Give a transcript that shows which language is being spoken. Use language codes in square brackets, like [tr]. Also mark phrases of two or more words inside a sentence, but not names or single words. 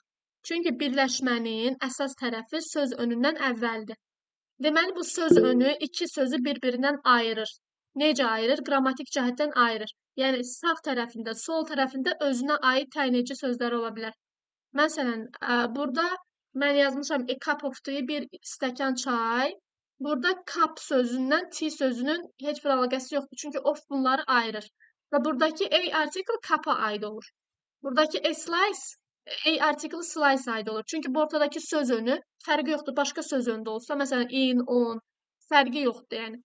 [az] Çünki birləşmənin əsas tərəfi söz önündən əvvəldir. Deməli, bu söz önü iki sözü bir-birindən ayırır. Necə ayırır? Qrammatik cəhətdən ayırır. Yəni, sağ tərəfində, sol tərəfində özünə aid təyinləyici sözlər ola bilər. Məsələn, burada mən yazmışam [en] a cup of tea, [az] bir stəkan çay. Burada cup sözündən t sözünün heç bir əlaqəsi yoxdur. Çünki of bunları ayırır. Və buradakı a artikel cup'a aid olur. Buradakı a artikel slice aid olur. Çünki bu ortadakı söz önü fərqi yoxdur. Başqa söz önündə olsa, məsələn, in, on, fərqi yoxdur, yəni.